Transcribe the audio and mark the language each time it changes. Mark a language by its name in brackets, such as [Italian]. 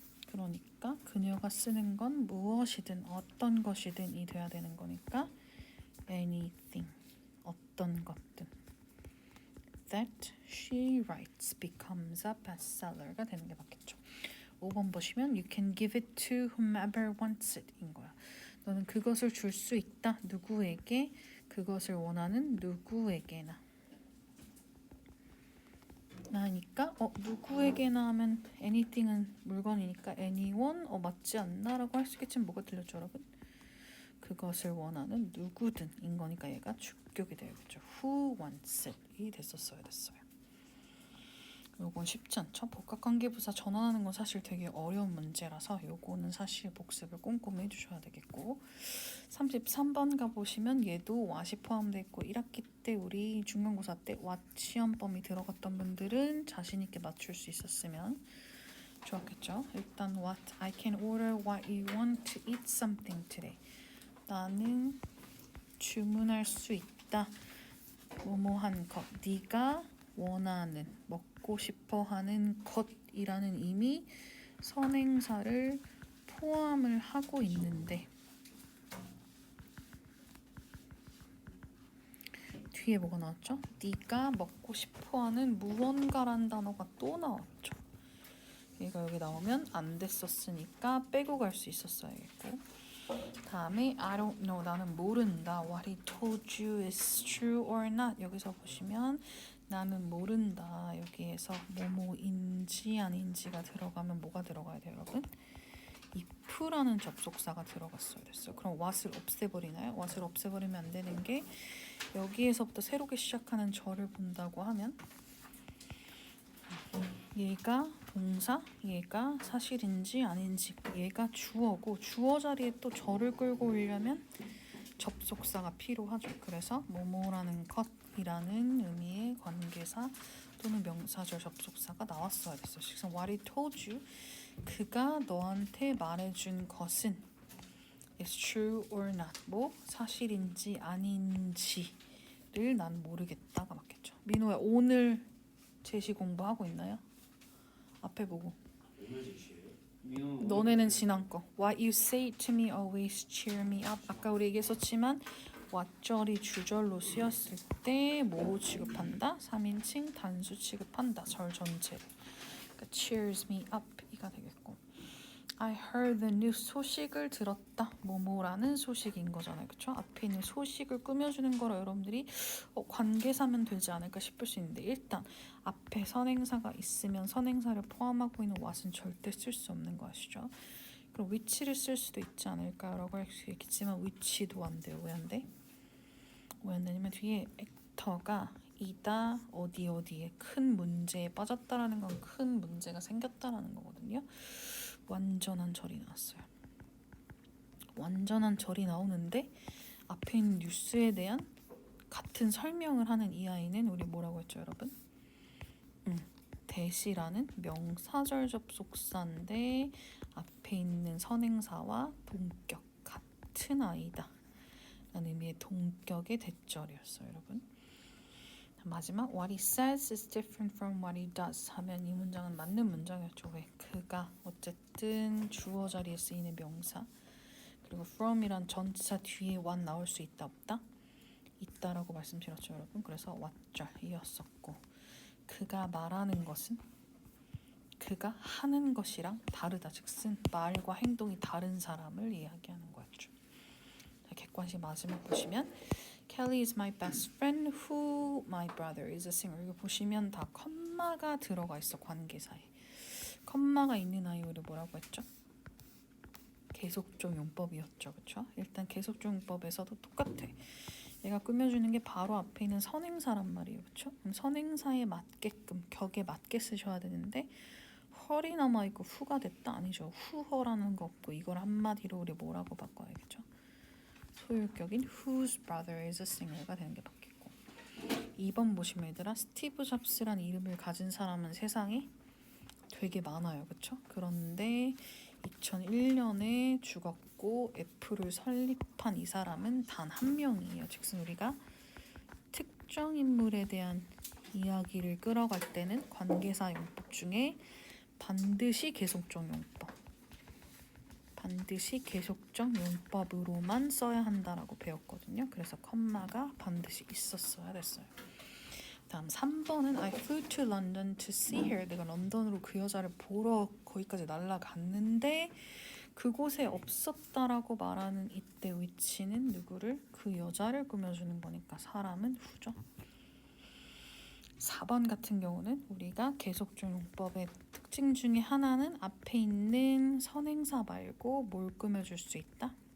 [Korean] 그러니까 그녀가 쓰는 건 무엇이든 어떤 것이든이 돼야 되는 거니까 [English] anything [Korean] 어떤 것든 [English] that she writes becomes a bestseller [Korean] 가 되는 게 맞겠죠. 5번 보시면 [English] you can give it to whomever wants it [Korean] 인 거야. 너는 그것을 줄 수 있다. 누구에게 그것을 원하는 누구에게나 나니까 누구에게나 하면 anything은 물건이니까 anyone 맞지 않나 라고 할 수 있겠지만 뭐가 들렸죠 여러분? 그것을 원하는 누구든 인 거니까 얘가 주격이 되겠죠. [English] Who wants it [Korean] 이 됐었어야 됐어요. 요건 쉽지 않죠? 복합관계부사 전환하는 건 사실 되게 어려운 문제라서 요거는 사실 복습을 꼼꼼히 해주셔야 되겠고 33번 가보시면 얘도 what이 포함되어 있고 1학기 때 우리 중간고사 때 what 시험범위 들어갔던 분들은 자신 있게 맞출 수 있었으면 좋았겠죠? 일단 [English] what I can order what you want to eat something today. [Korean] 나는 주문할 수 있다. 뭐뭐한 것. 네가 원하는 먹고 싶어하는 것이라는 이미 선행사를 포함을 하고 있는데 뒤에 뭐가 나왔죠? 네가 먹고 싶어하는 무언가란 단어가 또 나왔죠. 얘가 여기 나오면 안 됐었으니까 빼고 갈 수 있었어야겠고, 다음에 [English] I don't know, [Korean] 나는 모른다. [English] What he told you is true or not. [Korean] 여기서 보시면 나는 모른다. 여기에서 뭐뭐인지 아닌지가 들어가면 뭐가 들어가야 돼요, 여러분? if라는 접속사가 들어갔어야 됐어요. 그럼 what을 없애버리나요? what을 없애버리면 안 되는 게 여기에서부터 새롭게 시작하는 절을 본다고 하면 얘가 동사, 얘가 사실인지 아닌지, 얘가 주어고 주어 자리에 또 절을 끌고 오려면 접속사가 필요하죠. 그래서 뭐뭐라는 것이라는 의미의 관계사 또는 명사절 접속사가 나왔어야 됐어요. 그래서 [English] what he told you, [Korean] 그가 너한테 말해준 것은 [English] is true or not, [Korean] 뭐 사실인지 아닌지를 난 모르겠다가 맞겠죠. 민호야, 오늘 제시 공부하고 있나요? 앞에 보고. 오늘 제시예요? 민호 너네는 지난 거. [English] What you say to me always cheer me up. [Korean] 아까 우리 얘기했었지만 what절이 주절로 쓰였을 때 뭐 취급한다? 3인칭 단수 취급한다. 절 전체를. 그러니까 [English] cheers me up [Korean] 이가 되겠고, [English] I heard the news, [Korean] 소식을 들었다. 뭐뭐라는 소식인 거잖아요. 그쵸? 앞에 있는 소식을 꾸며주는 거라 여러분들이 관계사면 되지 않을까 싶을 수 있는데, 일단 앞에 선행사가 있으면 선행사를 포함하고 있는 what은 절대 쓸 수 없는 거 아시죠? 그럼 which를 쓸 수도 있지 않을까요? 라고 할 수 있겠지만 which도 안 돼요. 왜 안 돼? 왜 안 되냐면 뒤에 액터가 이다 어디 어디에 큰 문제에 빠졌다라는 건 큰 문제가 생겼다라는 거거든요. 완전한 절이 나왔어요. 완전한 절이 나오는데 앞에 있는 뉴스에 대한 같은 설명을 하는 이 아이는 우리 뭐라고 했죠, 여러분? 대시라는 명사절 접속사인데 앞에 있는 선행사와 동격 같은 아이다 라는 의미의 동격의 대절이었어요, 여러분. 마지막 [English] what he says is different from what he does [Korean] 하면 이 문장은 맞는 문장이었죠. 왜? 그가 어쨌든 주어 자리에 쓰이는 명사, 그리고 from이란 전치사 뒤에 what 나올 수 있다 없다? 있다라고 말씀드렸죠, 여러분. 그래서 what절이었었고, 그가 말하는 것은 그가 하는 것이랑 다르다, 즉슨 말과 행동이 다른 사람을 이야기하는 거였죠. 자, 객관식 마지막 보시면 [English] Kelly is my best friend who my brother is a singer. [Korean] 이거 보시면 다 컴마가 들어가 있어. 관계사에 컴마가 있는 아이 우리 뭐라고 했죠? 계속적 용법이었죠, 그렇죠? 일단 계속적 용법에서도 똑같아. 얘가 꾸며주는 게 바로 앞에 있는 선행사란 말이에요, 그렇죠? 그럼 선행사에 맞게끔 격에 맞게 쓰셔야 되는데 헐이 남아 있고 후가 됐다 아니죠? 후허라는 거 없고 이걸 한마디로 우리 뭐라고 바꿔야겠죠? 소유격인 [English] whose brother is a singer [Korean] 가 되는 게 바뀌고, 2번 보시면 얘들아 스티브 잡스란 이름을 가진 사람은 세상에 되게 많아요, 그렇죠? 그런데 2001년에 죽었고 애플을 설립한 이 사람은 단 한 명이에요. 즉슨 우리가 특정 인물에 대한 이야기를 끌어갈 때는 관계사 용법 중에 반드시 계속적 용법, 반드시 계속적 용법으로만 써야 한다라고 배웠거든요. 그래서 컴마가 반드시 있었어야 됐어요. 다음 3번은 [English] I flew to London to see her. [Korean] 내가 런던으로 그 여자를 보러 거기까지 날아갔는데 그곳에 없었다라고 말하는 이때 위치는 누구를? 그 여자를 꾸며주는 거니까 사람은 후죠. 4번 같은 경우는 우리가 계속적 용법의 특징 중에 하나는 앞에 있는 선행사 말고 뭘 꾸며줄 수 있다?